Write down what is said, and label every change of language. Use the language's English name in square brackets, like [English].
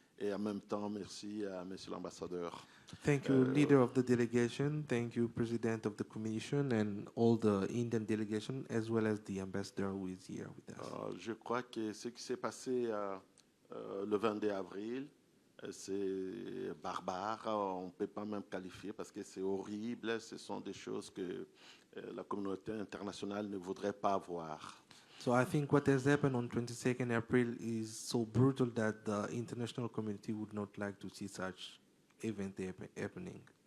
[French] Et en même temps, merci à monsieur l'ambassadeur. [English] Thank you, leader of the delegation. Thank you, president of the commission, and all the Indian delegation, as well as the ambassador who is here with us. [French] Je crois que ce qui s'est passé le 22 avril, c'est barbare. On ne peut pas même qualifier parce que c'est horrible. Ce sont des choses que la communauté internationale ne voudrait pas voir. [English] So I think what has happened on 22nd April is so brutal that the international community would not like to see such event happening.